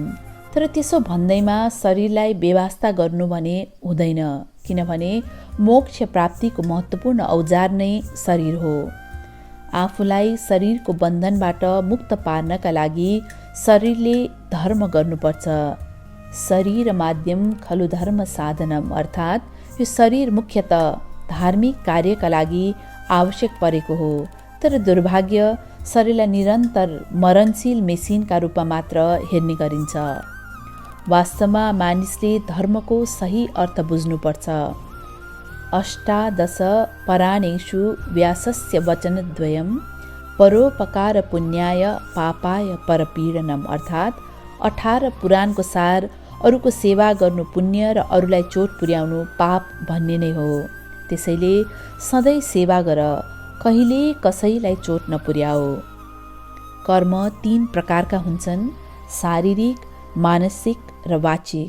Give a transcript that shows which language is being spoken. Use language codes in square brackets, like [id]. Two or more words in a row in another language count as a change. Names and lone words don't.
[ne] तर त्यसो भन्दैमा शरीरलाई बेवास्ता गर्नु भने हुँदैन, किनभने मोक्ष प्राप्तिको महत्त्वपूर्ण औजार नै शरीर हो। आफूलाई शरीरको बन्धनबाट मुक्त पार्नका लागि शरीरले धर्म गर्नुपर्छ। [sa] शरीर माध्यम खलु धर्म साधनम, [ne] अर्थात् यो शरीर मुख्यतः धार्मिक कार्यका लागि आवश्यक परेको हो। तर दुर्भाग्य शरीरलाई निरन्तर मरणशील मेसिनका रूपमा मात्र हेर्ने गरिन्छ। वास्तवमा मानिसले धर्मको सही अर्थ बुझ्नुपर्छ। [sa] अष्टादश पराणेषु व्यासस्य वचनद्वयं परोपकार पुण्याय पापाय परपीडनम, [ne] अर्थात् 18 पुराणको सार अरूको सेवा गर्नु पुण्य र अरूलाई चोट पुर्याउनु पाप भन्ने नै हो। त्यसैले सधैँ सेवा गर, कहिले कसैलाई चोट नपुर्याओ। कर्म 3 प्रकारका हुन्छन्, शारीरिक, मानसिक र वाचिक।